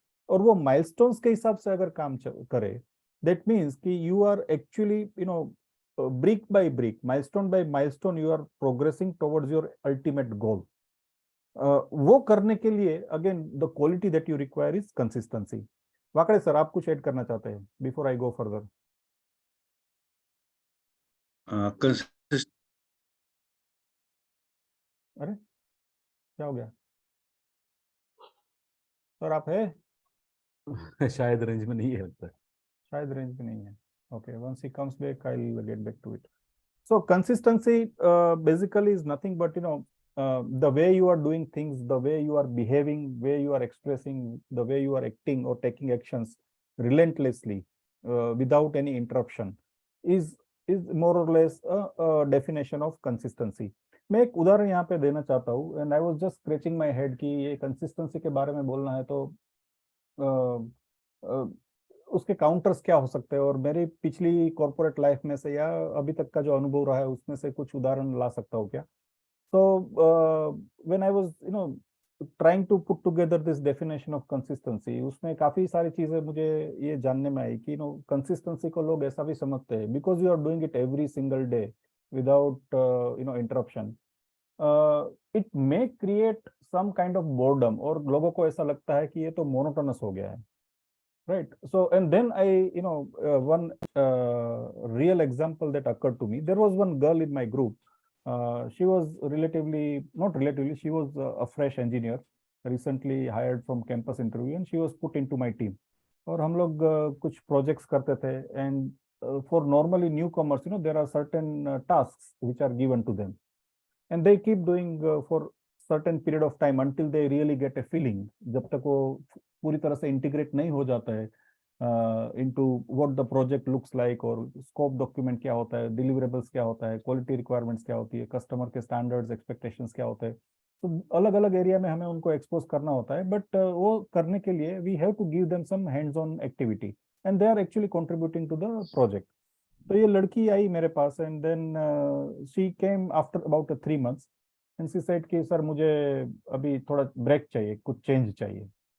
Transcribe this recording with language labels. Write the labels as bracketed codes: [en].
[hi] और वो milestones के हिसाब से अगर काम करे, [en] that means कि you are actually brick by brick, milestone by milestone, you are progressing towards your ultimate goal. [hi] वो करने के लिए [en] again the quality that you require is consistency. [hi] Wakde sir, आप कुछ ऐड करना चाहते हैं before I go further? अरे क्या हो गया सर, आप है? शायद रेंज में नहीं है लगता है. शायद रेंज में नहीं है. [en] Okay, once he comes back I'll get back to it. So consistency basically is nothing but the way you are doing things, the way you are behaving, way you are expressing, the way you are acting or taking actions relentlessly without any interruption is more or less a definition of consistency. [hi] मैं एक उदाहरण यहाँ पे देना चाहता हूँ, [en] and I was just scratching my head [hi] कि ये कंसिस्टेंसी के बारे में बोलना है तो उसके काउंटर्स क्या हो सकते हैं, और मेरी पिछली कॉर्पोरेट लाइफ में से या अभी तक का जो अनुभव रहा है उसमें से कुछ उदाहरण ला सकता हूँ क्या. [en] तो when I was trying to put together this definition of consistency, [hi] उसमें काफी सारी चीजें मुझे ये जानने में आई कि कंसिस्टेंसी को लोग ऐसा भी समझते हैं [en] Because you are doing it every single day without interruption. It may create some kind of boredom, [hi] और लोगों को ऐसा लगता है कि ये तो मोनोटोनस हो गया है. [en] Right. So, and then one real example that occurred to me. There was one girl in my group. She was not relatively, she was a fresh engineer, recently hired from campus interview, and she was put into my team. [hi] और हम लोग कुछ projects करते थे, [en] and for normally newcomers, there are certain tasks which are given to them, and they keep doing for certain period of time until they really get a feeling. [hi] जब तक वो पूरी तरह से इंटीग्रेट नहीं हो जाता है [en] into what the project looks like, [hi] और स्कोप डॉक्यूमेंट क्या होता है, डिलीवरेबल्स क्या होता है, क्वालिटी रिक्वायरमेंट्स क्या होती है, कस्टमर के स्टैंडर्ड्स एक्सपेक्टेशंस क्या होते हैं. तो अलग अलग एरिया में हमें उनको एक्सपोज करना होता है, बट वो करने के लिए [en] We have to give them some hands on activity, and they are actually contributing to the project. [hi] तो ये लड़की आई मेरे पास, [en] and then she came after about 3 months, and she said [hi] कि सर मुझे अभी थोड़ा ब्रेक चाहिए, कुछ चेंज चाहिए.